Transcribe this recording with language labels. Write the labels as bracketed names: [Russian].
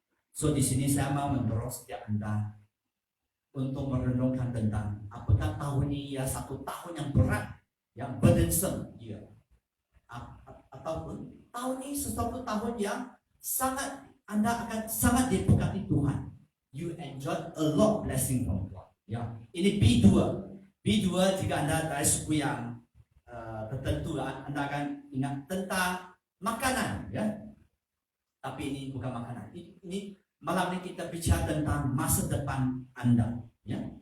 [Indonesian] So di sini saya mau mendorong setiap Anda untuk merenungkan tentang apakah tahun ini satu tahun yang berat, yang burdensome, ataupun tahun ini sesuatu tahun yang Anda akan sangat diberkati Tuhan. [English] You enjoy a lot blessing from God. [Indonesian] Ya, ini B2. B2 jika Anda dari suku yang tertentu, Anda akan ingat tentang makanan, ya. Tapi ini bukan makanan. Ini malam ini kita bicara tentang masa depan Anda, ya.